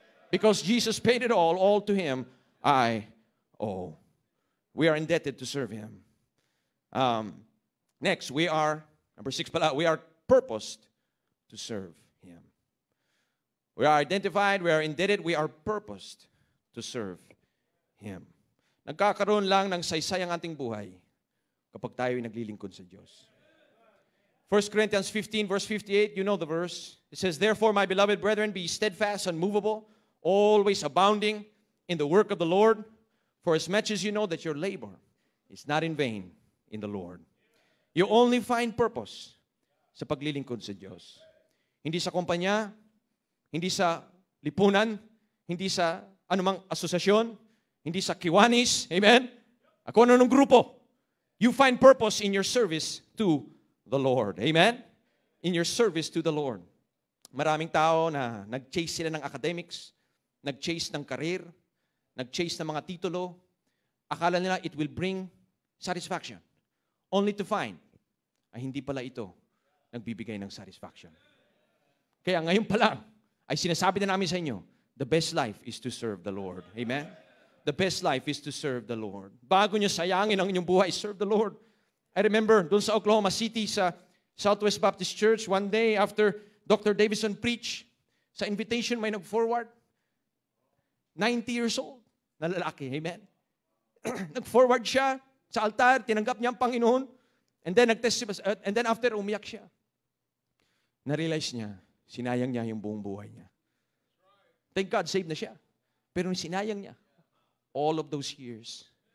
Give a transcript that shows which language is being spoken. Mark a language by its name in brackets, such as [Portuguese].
[English] Because Jesus paid it all to Him I owe. We are indebted to serve Him. Next, we are, number 6 pala, we are purposed to serve Him. We are identified, we are indebted, we are purposed to serve Him. [Filipino] Nagkakaroon lang ng saysay ang ating buhay kapag tayo ay naglilingkod sa Diyos. [English] 1 Corinthians 15 verse 58, you know the verse. It says, therefore, my beloved brethren, be steadfast, unmovable, always abounding in the work of the Lord, for as much as you know that your labor is not in vain in the Lord. You only find purpose [Filipino] sa paglilingkod sa Diyos. Hindi sa kumpanya, hindi sa lipunan, hindi sa anumang asosasyon, hindi sa kiwanis, amen? Ako anong grupo. [English] You find purpose in your service to the Lord. Amen? In your service to the Lord. [Filipino] Maraming tao na nag-chase sila ng academics, nag-chase ng career, nag-chase ng mga titulo. Akala nila [English] it will bring satisfaction. Only to find [Filipino] ay hindi pala ito nagbibigay ng satisfaction. Kaya ngayon pa lang ay sinasabi na namin sa inyo, [English] the best life is to serve the Lord. [Filipino] Amen? [English] The best life is to serve the Lord. [Filipino] Bago nyo sayangin ang inyong buhay, [English] serve the Lord. I remember doon sa Oklahoma City, sa Southwest Baptist Church, one day after Dr. [Filipino] Davison preached, sa invitation may nag-forward. 90 years old na lalaki. Amen? Nag-forward siya. Sa altar, tinanggap niya ang Panginoon. [English] And then, and then after, [Filipino] umiyak siya. Na-realize niya, sinayang niya yung buong buhay niya. [English] Thank God, saved na siya. [Filipino] Pero sinayang niya [English] all of those years.